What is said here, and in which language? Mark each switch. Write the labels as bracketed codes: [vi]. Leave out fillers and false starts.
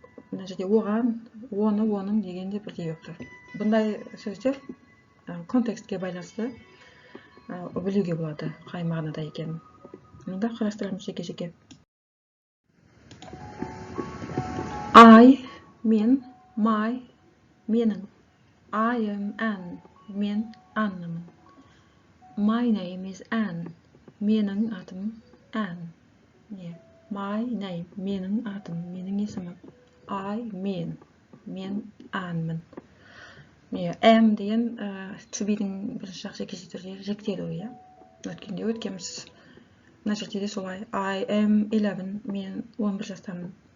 [kk] Мына жерде оған, оны, оның дегенде бірдей болып тұр. Бұндай сөздер контекстке байланысты білуге болады, қай мағынада екенін. Мұнда қарастырамыз жеке-жеке. I, мен, my, менің. [en] I am Anne, [kk] мен Аннамын. [en] My name is Anne, [kk] менің атым [en] Anne. My name, [kk] менің атым, менің есімім. I, мен Аннамын. Am деген to be'дің бірінші жақсы жекеше түрде жіктелуі, өткенде өткенбіз. Мына жерде де солай. [en] I am 11, [kk] мен 11 жастамын.